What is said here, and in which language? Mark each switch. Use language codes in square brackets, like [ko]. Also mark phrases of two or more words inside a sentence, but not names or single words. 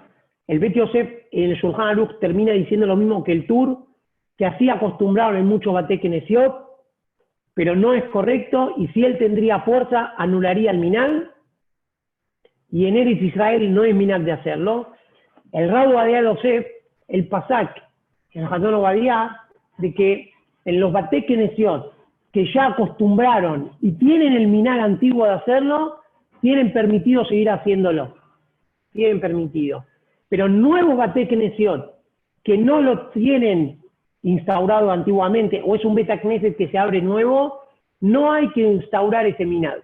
[es] El Bet Yosef en el Shulchan Aruch termina diciendo lo mismo que el Tur, que así acostumbraron en muchos [he] Batei Kenesiot, [es] pero no es correcto, y si él tendría fuerza, anularía el minag, y en Eretz Israel no es minag de hacerlo. El Rab Ovadia Yosef, el Pasak, en Hatón Ovadia, de que en los [he] Batei Kenesiot, [es] que ya acostumbraron y tienen el minag antiguo de hacerlo, tienen permitido seguir haciéndolo. Tienen permitido. Pero nuevos [he] Batei Kenesiot, [es] que no lo tienen instaurado antiguamente, o es un [he] Beta Knesset [es] que se abre nuevo, no hay que instaurar ese minag.